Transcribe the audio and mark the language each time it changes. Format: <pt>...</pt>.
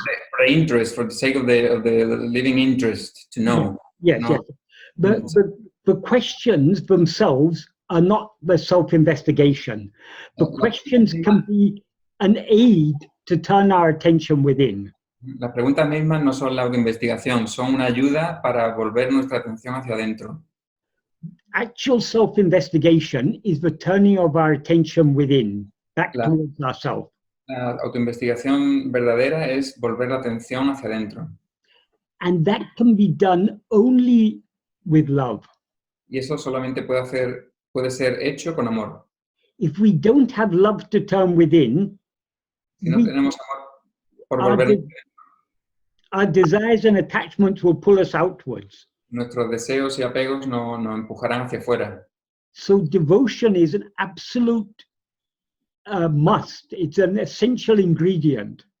<en>For the interest, for the sake of the living interest, to know. Yes, know. yes. The questions themselves are not the self-investigation. The questions can be an aid to turn our attention within.</en> <es>Las preguntas mismas no son la autoinvestigación, son una ayuda para volver nuestra atención hacia adentro.</es> <en>Actual self-investigation is the turning of our attention within, back towards ourselves.</en> <es>La autoinvestigación verdadera es volver la atención hacia adentro.</es> <en>And that can be done only with love.</en> <es>Y eso solamente puede ser hecho con amor.</es> <en>If we don't have love to turn within,</en> <es>Si no tenemos amor por volver,</es> <en>our desires and attachments will pull us outwards.</en> <es>nuestros deseos y apegos nos empujarán hacia afuera.</es> <en>So devotion is an absolute must. It's an essential ingredient.</en>